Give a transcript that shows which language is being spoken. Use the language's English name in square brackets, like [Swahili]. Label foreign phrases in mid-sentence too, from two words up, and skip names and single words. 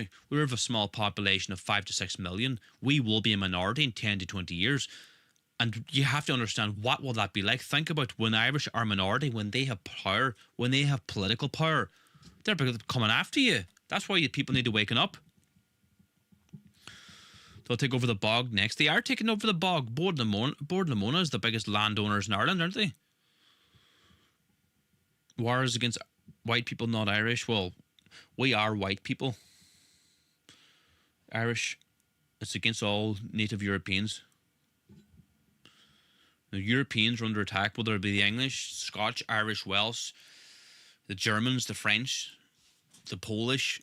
[English] We have a small population of 5 to 6 million. We will be a minority in 10 to 20 years. And you have to understand, what will that be like? Think about when Irish are a minority, when they have power, when they have political power. They're coming after you. That's why people need to waken up. They'll take over the bog next. They are taking over the bog. Bord Lamona is the biggest landowners in Ireland, aren't they? Wars against white people, not Irish. Well, we are white people. Irish, it's against all native Europeans. The Europeans are under attack, whether it be the English, Scotch, Irish, Welsh, the Germans, the French, the Polish.